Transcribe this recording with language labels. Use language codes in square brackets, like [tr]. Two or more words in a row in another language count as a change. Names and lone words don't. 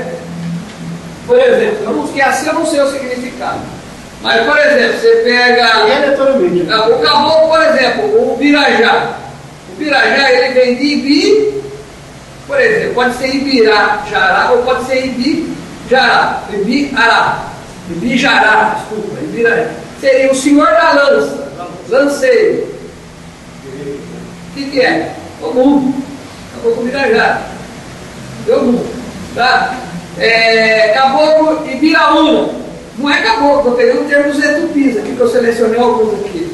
[pt] Por exemplo, Kiaci eu não sei o significado. Mas, por exemplo, você pega o caboclo, por exemplo, o Birajá. O Birajá, ele vem de Ibi. Por exemplo, pode ser Ibirá-Jará ou pode ser Ibi-Jará. Ibi-Ará. Ibi-Jará, desculpa, Ibirá. Seria o senhor da lança, lanceiro. O que é? O mundo. Acabou com Ibirajá. Deu mundo. Tá? Caboclo Ibiraúna. Não é caboclo, eu peguei um termo dos etupis aqui, que eu selecionei alguns aqui.